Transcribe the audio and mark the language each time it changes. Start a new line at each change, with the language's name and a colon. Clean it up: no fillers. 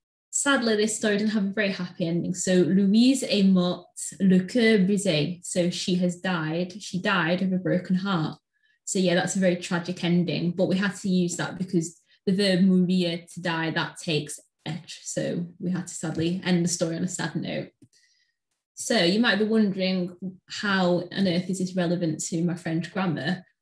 English: Sadly, this story didn't have a very happy ending.
French: So Louise est morte, le cœur brisé.
English: So she has died. She died of a broken heart. So yeah, that's a very tragic ending. But we had to use that because the verb mourir, to die, that takes être. So we had to sadly end the story on a sad note. So you might be wondering, how on earth is this relevant to my French grammar?